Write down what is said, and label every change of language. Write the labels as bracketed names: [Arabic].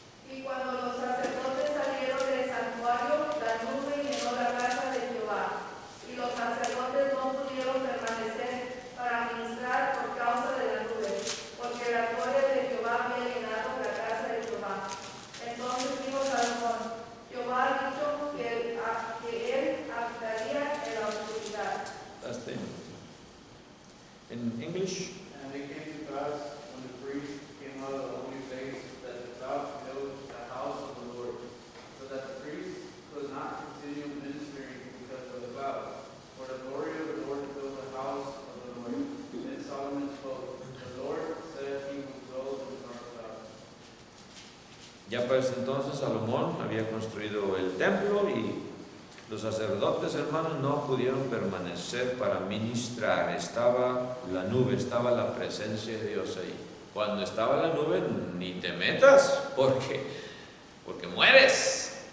[Spanish] Y cuando los sacerdotes salieron del santuario, la nube llenó la casa de Jehová, y los sacerdotes no pudieron permanecer para ministrar por causa de la nube, porque la gloria de Jehová había llenado la casa de Jehová. Entonces dijo Salomón: Jehová ha dicho que él habitaría en la oscuridad. [English] In English? And it came to pass, when the priest came out of the holy place, that the cloud filled the house of the Lord, so that the priest could not continue ministering because of the cloud. For the glory of the Lord filled the house of the Lord. Then Solomon spoke. The Lord said he would dwell in the dark cloud. [Spanish] Ya para ese entonces Salomón había construido el templo, y los sacerdotes, hermanos, no pudieron permanecer para ministrar. Estaba la nube, estaba la presencia de Dios ahí. Cuando estaba la nube, ni te metas, porque mueres.